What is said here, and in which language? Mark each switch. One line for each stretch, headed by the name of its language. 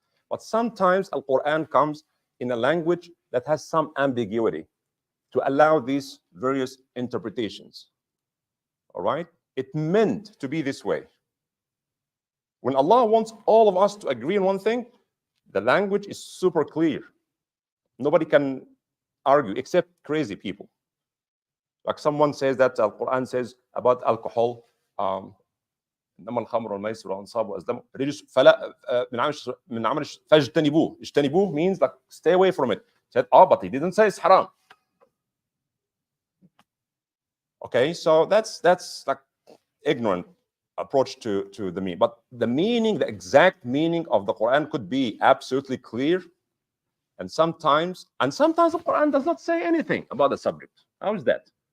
English: But sometimes Al-Quran comes in a language that has some ambiguity to allow these various interpretations. All right? It meant to be this way. When Allah wants all of us to agree on one thing, the language is super clear. Nobody can argue except crazy people. Like someone says that Al-Quran says about alcohol,
Arabic: إنما الخمر والميسر والأنصاب والأزلام رجس فلا من عمل فاجتنبوه.
English: اجتنبوه means like stay away from it. Said, but he didn't say it's haram. Okay, so that's like ignorant approach to the meaning. But the meaning, the exact meaning of the Quran could be absolutely clear, and sometimes the Quran does not say anything about the subject. How is that?